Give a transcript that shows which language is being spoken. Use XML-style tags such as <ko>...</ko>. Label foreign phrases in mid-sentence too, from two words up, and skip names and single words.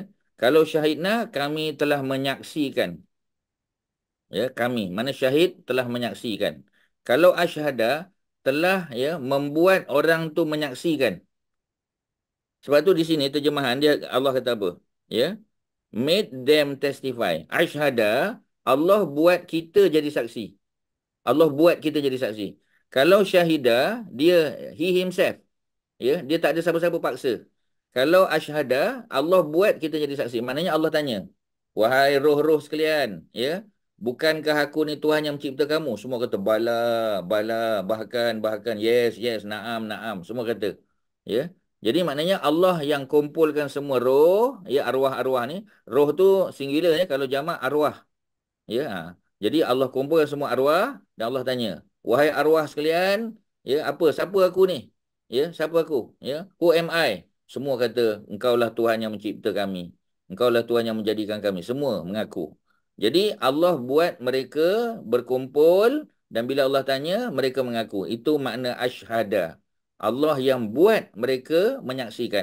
<ms>Kalau syahidna, kami telah menyaksikan. Ya, kami. Mana syahid telah menyaksikan. Kalau ashhada, telah ya membuat orang tu menyaksikan. Sebab tu di sini terjemahan dia Allah kata apa? Ya.</ms> <en>Made them testify.</en> <ms>Ashhada, Allah buat kita jadi saksi. Allah buat kita jadi saksi. Kalau syahida, dia</ms> <en>he himself.</en> <ms>Ya, dia tak ada siapa-siapa paksa. Kalau ashhada, Allah buat kita jadi saksi. Maknanya Allah tanya, Wahai roh-roh sekalian, ya. Bukankah aku ni Tuhan yang mencipta kamu? Semua kata</ms> <ar>بلى، بلى,</ar> <ms>bahkan,</ms> <en>yes, yes,</en> <ar>نعم، نعم.</ar> <ms>Semua kata. Ya. Jadi maknanya Allah yang kumpulkan semua roh, ya arwah-arwah ni. Roh tu singular ya, kalau jamak arwah. Ya. Jadi Allah kumpulkan semua arwah dan Allah tanya, wahai arwah sekalian, ya apa? Siapa aku ni? Ya, siapa aku? Ya,</ms> <en>who am I?</en> <ms>Semua kata, engkaulah Tuhan yang mencipta kami. Engkaulah Tuhan yang menjadikan kami. Semua mengaku. Jadi Allah buat mereka berkumpul dan bila Allah tanya, mereka mengaku. Itu makna asyhada. Allah yang buat mereka menyaksikan.</ms>